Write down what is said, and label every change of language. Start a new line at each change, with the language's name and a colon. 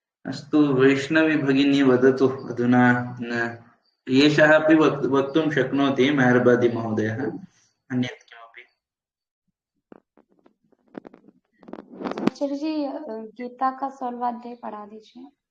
Sanskrit: अस्तु, वैष्णवी भगिनी वदतु अधुना। एषः अपि वक्तुं शक्नोति, मेहरबादी महोदयः, अन्यत् किमपि।
Hindi: आचार्य जी, गीता का 16वां पढ़ा दीजिए।